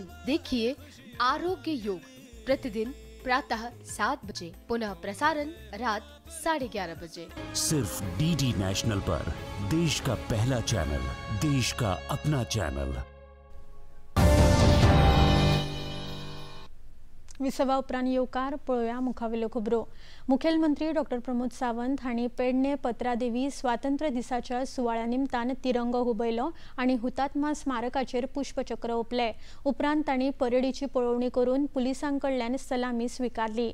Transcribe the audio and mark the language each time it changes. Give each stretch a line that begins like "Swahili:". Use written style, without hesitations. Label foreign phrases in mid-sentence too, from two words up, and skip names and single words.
Hindi: देखिए आरोग्य योग प्रतिदिन प्रातः 7 बजे, पुनः प्रसारण रात 11:30 बजे, सिर्फ डीडी नेशनल पर। देश का पहला चैनल, देश का अपना चैनल।
Konkani: 20 उपरांत येवकार पळोवया मुखावेल्यो खबरो। मुखेलमंत्री डॉक्टर प्रमोद सावंत हांणी पेडणे पत्रादेवी स्वातंत्र्य दिसाच्या सुवाळ्या निमतान तिरंगो हुबयलो आनी हुतात्मा स्मारकाचेर पुष्पचक्र ओपले। उपरांत तांणी परेडीची पळोवणी करून पुलिसांकडल्यान सलामी स्वीकारली।